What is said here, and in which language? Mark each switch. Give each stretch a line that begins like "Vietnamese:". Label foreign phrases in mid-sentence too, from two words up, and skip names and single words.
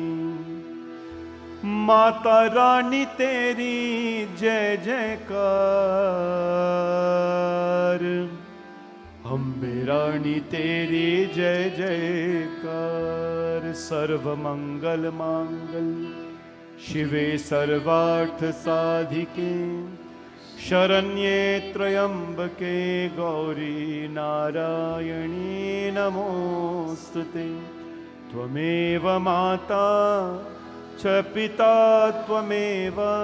Hindi: माता रानी तेरी जय जयकार अम्बे रानी तेरी जय
Sanskrit: जयकार सर्व मंगल मांगल शिवे सर्वार्थ साधिके शरण्ये त्र्यंबके गौरी नारायणी नमोस्तुते त्वमेव माता च पिता त्वमेव